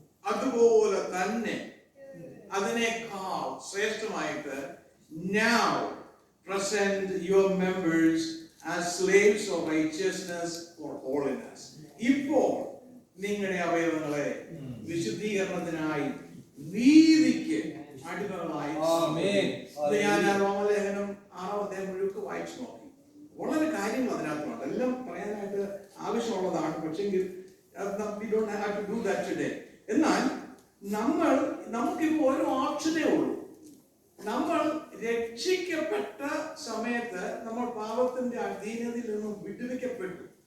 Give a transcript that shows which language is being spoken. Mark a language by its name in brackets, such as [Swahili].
[Malayalam] അതുപോലെ തന്നെ അതിനേക്കാൾ ശ്രേഷ്ഠമായിട്ട് [English] now present your members as slaves of righteousness or holiness. [Malayalam] ഇപ്പോൾ നിങ്ങളുടെ അവയവങ്ങളെ വിശുദ്ധീകരണത്തിനായി നീതിക്ക് അടിമകളായി. ഞാൻ റോമലേഖനം 6 മുഴുവൻ വായിച്ചു നോക്കി. വളരെ കാര്യങ്ങൾ അതിനകത്തുണ്ട്. എല്ലാം പറയാനായിട്ട് ആവശ്യമുള്ളതാണ്. [English] പക്ഷെങ്കിൽ we don't have to do that today. [Malayalam] എന്നാൽ നമുക്കിപ്പോൾ ഒരു ഓപ്ഷനേ ഉള്ളൂ. നമ്മൾ രക്ഷിക്കപ്പെട്ട സമയത്ത് നമ്മൾ പാപത്തിന്റെ അധീനതയിൽ നിന്നും വിടുവിക്കപ്പെട്ടു.